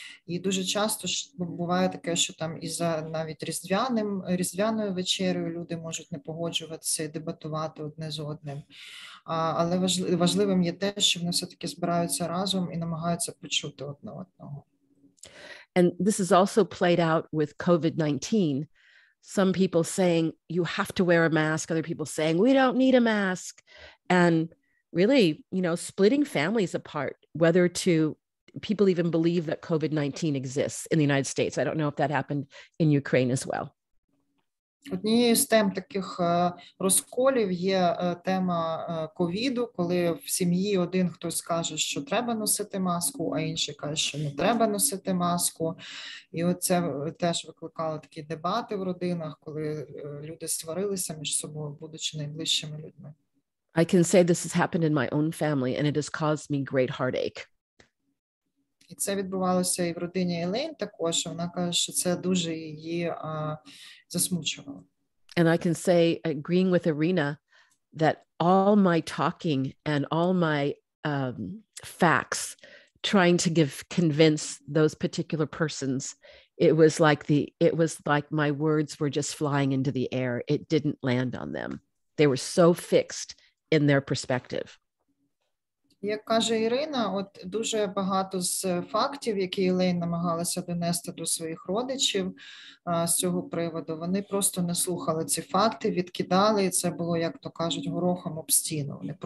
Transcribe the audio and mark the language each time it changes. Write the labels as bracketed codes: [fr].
[uk] І дуже часто буває таке, що там і за навіть різдвяною вечерею люди можуть не погоджуватися і дебатувати одне з одним. Але важливим є те, що вони все-таки збираються разом і намагаються почути одне одного. [en] And this is also played out with COVID-19. Some people saying you have to wear a mask, other people saying we don't need a mask. And really, splitting families apart, whether people even believe that COVID-19 exists in the United States. I don't know if that happened in Ukraine as well. [uk] Однією з тем таких розколів є тема ковіду, коли в сім'ї один хтось каже, що треба носити маску, а інший каже, що не треба носити маску. І оце теж викликало такі дебати в родинах, коли люди сварилися між собою, будучи найближчими людьми. [en] I can say this has happened in my own family, and it has caused me great heartache. [uk] І це відбувалося і в родині Елейн також. Вона каже, що це дуже її засмучувало. [en] And I can say, agreeing with Irina, that all my talking and all my facts, trying to convince those particular persons, it was like my words were just flying into the air. It didn't land on them. They were so fixed in their perspective. [uk] Як каже Ірина, от дуже багато з фактів, які Елейн намагалася донести до своїх родичів з цього приводу, вони просто не слухали ці факти, відкидали, і це було, як то кажуть, горохом об стіну.